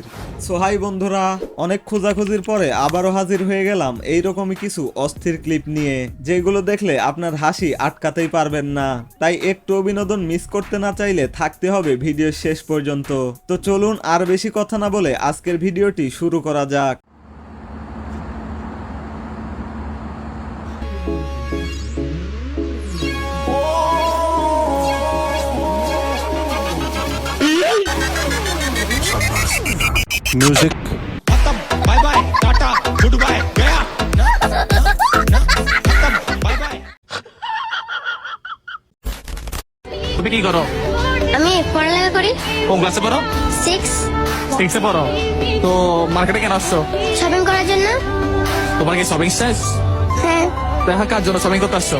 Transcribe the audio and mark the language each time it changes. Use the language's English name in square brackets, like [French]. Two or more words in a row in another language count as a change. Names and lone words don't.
[Bangla] সোহাই বন্ধুরা, অনেক খোঁজাখুঁজির পরে আবারও হাজির হয়ে গেলাম এইরকমই কিছু অস্থির ক্লিপ নিয়ে, যেগুলো দেখলে আপনার হাসি আটকাতেই পারবেন না। তাই একটু বিনোদন মিস করতে না চাইলে থাকতে হবে ভিডিওর শেষ পর্যন্ত। তো চলুন আর বেশি কথা না বলে আজকের ভিডিওটি শুরু করা যাক। [English] music bye bye tata good bye गया bye bye। [Bangla] তুমি কি করো? আমি পড়ালেখা করি। কোন ক্লাসে পড়ো? 6 এ পড়ো। তো মার্কেটে কেন আসছো? শপিং করার জন্য। তোমার কি শপিং শেষ? হ্যাঁ, দেখা কার জন্য শপিং করতে আসছো?